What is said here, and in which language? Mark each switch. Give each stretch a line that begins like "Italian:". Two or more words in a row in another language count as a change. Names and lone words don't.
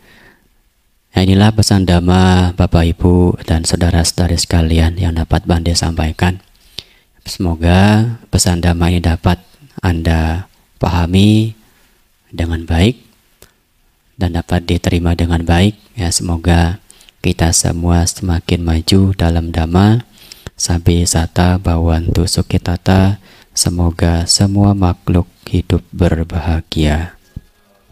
Indonesian: Nah, inilah pesan Dhamma Bapak Ibu dan saudara-saudari sekalian yang dapat Bante sampaikan. Semoga pesan Dhamma ini dapat Anda pahami dengan baik dan dapat diterima dengan baik, ya. Semoga kita semua semakin maju dalam Dhamma.
Pali: Sabbe sata bhavantu sukhitata.
Indonesian: Semoga semua makhluk hidup berbahagia.